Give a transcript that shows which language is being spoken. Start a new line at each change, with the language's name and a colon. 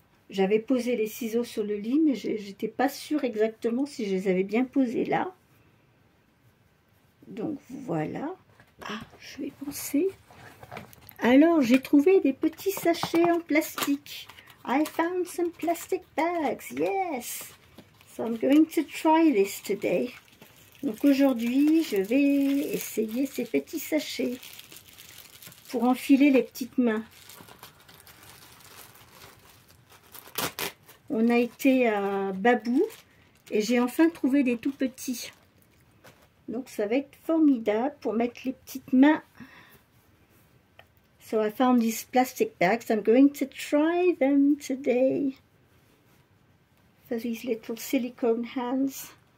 French: J'avais posé les ciseaux sur le lit, mais j'étais pas sûre exactement si je les avais bien posés là. Donc voilà. Ah, je vais penser. Alors, j'ai trouvé des petits sachets en plastique.
English: I found some plastic bags, yes. So I'm going to try this today.
French: Donc aujourd'hui, je vais essayer ces petits sachets pour enfiler les petites mains. On a été à Babou et j'ai enfin trouvé des tout petits. Donc ça va être formidable pour mettre les petites mains.
English: So I found these plastic bags. I'm going to try them today for these little silicone hands.